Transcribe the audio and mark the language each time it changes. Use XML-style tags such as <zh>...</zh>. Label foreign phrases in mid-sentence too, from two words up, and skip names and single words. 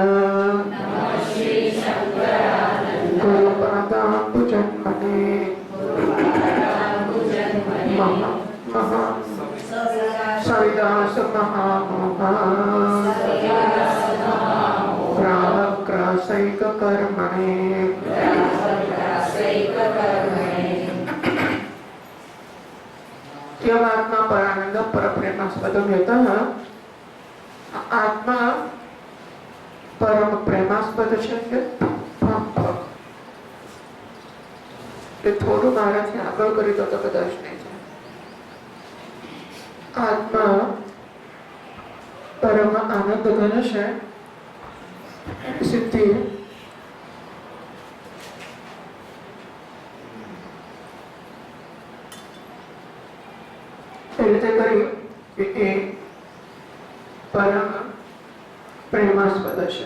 <sa>गुरुपादाम्बुजन्मने महा सविदास महामोहा ग्राहग्रासैक कर्मणे। यम आत्मा परानंद परप्रेमास्पदम यतः। आत्मा परम प्रेमास्पद</sa> <gu>છે કે થોડું મારાથી આગળ કરી દો તો કદાચ નહીં થાય. આત્મા પરમ આનંદ ઘન છે સિદ્ધિ એ રીતે કરી એ પરમ પ્રેમાસ્પદ છે.</gu>